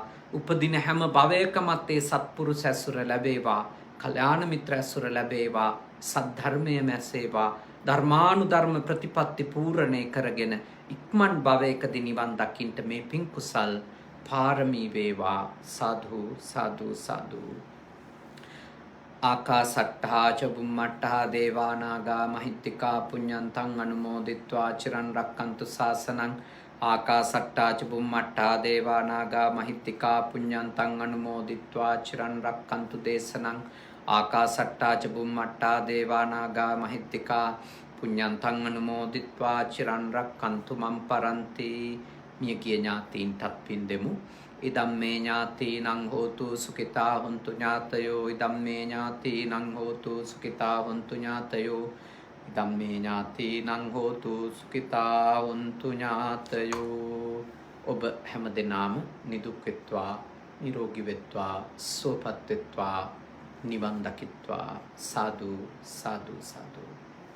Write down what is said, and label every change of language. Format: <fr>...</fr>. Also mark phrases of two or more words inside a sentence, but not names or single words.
<si>උපදින හැම භවයකමත් ඒ සත්පුරුෂ ඇසුර ලැබේවා. කල්යාණ මිත්‍ර ඇසුර ලැබේවා. සද්ධර්මයේ මැසේවා. ධර්මානුධර්ම ප්‍රතිපත්ති පූර්ණේ කරගෙන ඉක්මන් භවයකදී නිවන් දකින්නට මේ පින් කුසල් පාරමී වේවා. සාදු සාදු සාදු.</si> <pi>ආකාසට්ඨා ච බුම්මට්ඨා දේවා නාග මහිත්‍තිකා පුඤ්ඤන්තං අනුමෝදිත්වා චිරන් රක්칸තු ශාසනං. ආකාසට්ඨා ච බුම්මට්ඨා දේවා නාග මහිත්‍තිකා පුඤ්ඤන්තං අනුමෝදිත්වා චිරන් රක්칸තු දේශනං. ආකාසට්ඨා ච බුම්මට්ඨා දේවා නාග මහිත්‍තිකා පුඤ්ඤන්තං අනුමෝදිත්වා චිරන් රක්칸තු මම් පරන්ති.</pi> <si>මියගිය ඥාතීන්ටත් පින් දෙමු.</si> <pi>ඉදම්මේ ඥාතීනං හෝතු සුඛිතා හොන්තු ඥාතයෝ. ඉදම්මේ ඥාතීනං හෝතු සුඛිතා හොන්තු ඥාතයෝ. ඉදම්මේ ඥාතීනං හෝතු සුඛිතා හොන්තු ඥාතයෝ.</pi> <si>ඔබ හැම දෙනාම නිදුක් වෙත්වා නිරෝගී වෙත්වා සුවපත් වෙත්වා නිවන් දකිත්වා. සාදු සාදු සාදු.</si>